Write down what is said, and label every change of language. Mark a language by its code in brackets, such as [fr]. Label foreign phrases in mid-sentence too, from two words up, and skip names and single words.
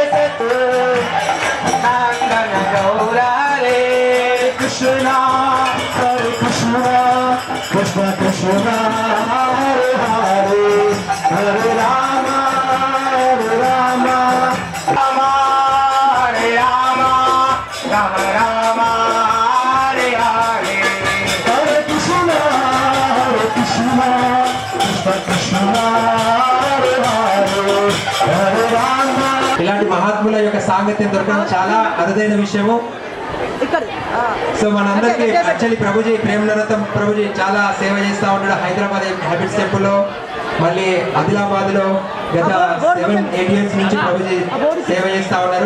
[sa] Sachidananda Gaura Hare Krishna Hare Krishna Krishna Krishna Hare Hare Hare Rama Rama Rama Hare Rama Rama Rama Hare Hare Hare Krishna Krishna Krishna Hare Hare Hare Rama [te] ఇలాంటి మహాత్ముల యొక్క సాంగత్యం దొరకడం చాలా అరుదైన విషయము. సో మనందరికీ యాక్చువల్లీ ప్రభుజీ ప్రేమ నరతం ప్రభుజీ చాలా సేవ చేస్తూ ఉంటాడు. హైదరాబాద్ హ్యాబిట్స్ టెంపుల్లో, మళ్ళీ ఆదిలాబాద్లో గత 7-8 years నుంచి ప్రభుజీ సేవ చేస్తూ ఉన్నారు.